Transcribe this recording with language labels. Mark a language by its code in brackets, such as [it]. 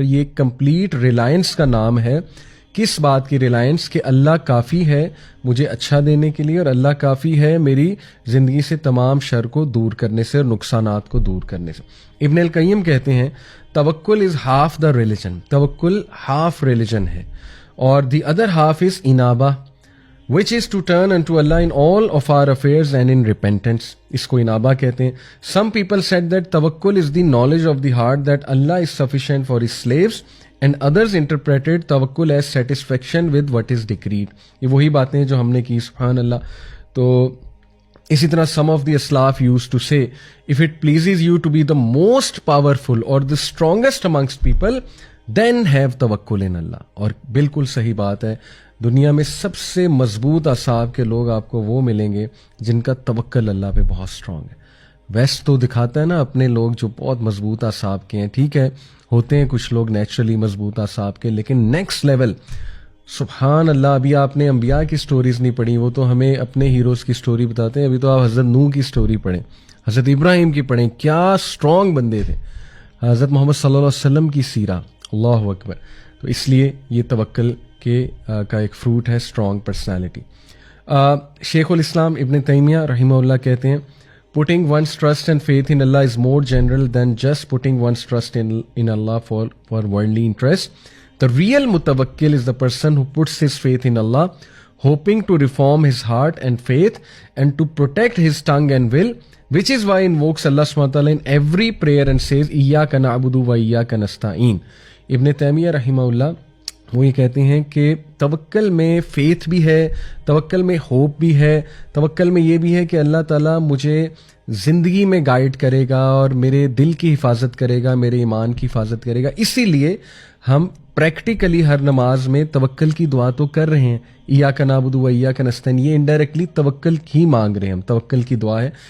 [ur] یہ complete Reliance کا نام ہے. کس بات کی ریلائنس؟ کہ اللہ کافی ہے مجھے اچھا دینے کے لیے اور اللہ کافی ہے میری زندگی سے تمام شر کو دور کرنے سے اور نقصانات کو دور کرنے سے. ابن القیم کہتے ہیں [en] توکل is half the religion, توکل half religion ہے اور دی ادر ہاف از انابہ which is to turn unto Allah in all of our affairs and in repentance. [ur] اس کو انابہ کہتے ہیں. [en] Some people said that tawakkul is the knowledge of the heart that Allah is sufficient for his slaves and others interpreted tawakkul as satisfaction with what is decreed. [ur] یہ وہی باتیں جو ہم نے کی, سبحان اللہ. تو اسی طرح [en] some of the Aslaf used to say if it pleases you to be the most powerful or the strongest amongst people then have tawakkul in Allah. [ur] اور بالکل صحیح بات ہے, دنیا میں سب سے مضبوط اعصاب کے لوگ آپ کو وہ ملیں گے جن کا توکل اللہ پہ بہت اسٹرانگ ہے. ویسٹ تو دکھاتا ہے نا اپنے لوگ جو بہت مضبوط اعصاب کے ہیں, ٹھیک ہے ہوتے ہیں کچھ لوگ نیچرلی مضبوط اعصاب کے, لیکن نیکسٹ لیول سبحان اللہ. ابھی آپ نے انبیاء کی سٹوریز نہیں پڑھی, وہ تو ہمیں اپنے ہیروز کی سٹوری بتاتے ہیں. ابھی تو آپ حضرت نوح کی سٹوری پڑھیں, حضرت ابراہیم کی پڑھیں, کیا اسٹرانگ بندے تھے. حضرت محمد صلی اللہ علیہ وسلم کی سیرہ, اللہ اکبر. تو اس لیے یہ توکل کا ایک فروٹ ہے اسٹرانگ پرسنالٹی. [en] شیخ الاسلام ابن تیمیہ رحمہ اللہ [ur] کہتے ہیں [en] putting one's trust and faith in Allah is more general than just putting one's trust in Allah for worldly interest. The real mutawakkil is the person who puts his faith in Allah, hoping to reform his heart and faith and to protect his tongue and will, which is why he invokes Allah subhanahu wa ta'ala in every prayer and says, Iyyaka na'budu wa iyyaka nasta'in. [ur] ابن تیمیہ رحمہ اللہ وہ یہ کہتے ہیں کہ توکل میں faith بھی ہے, توکل میں ہوپ بھی ہے, توکل میں یہ بھی ہے کہ اللہ تعالیٰ مجھے زندگی میں گائیڈ کرے گا اور میرے دل کی حفاظت کرے گا, میرے ایمان کی حفاظت کرے گا. اسی لیے ہم پریکٹیکلی ہر نماز میں توکل کی دعا تو کر رہے ہیں, ایاک نعبد و ایاک نستعین, یہ انڈائریکٹلی توکل ہی مانگ رہے ہیں, ہم توکل کی دعا ہے.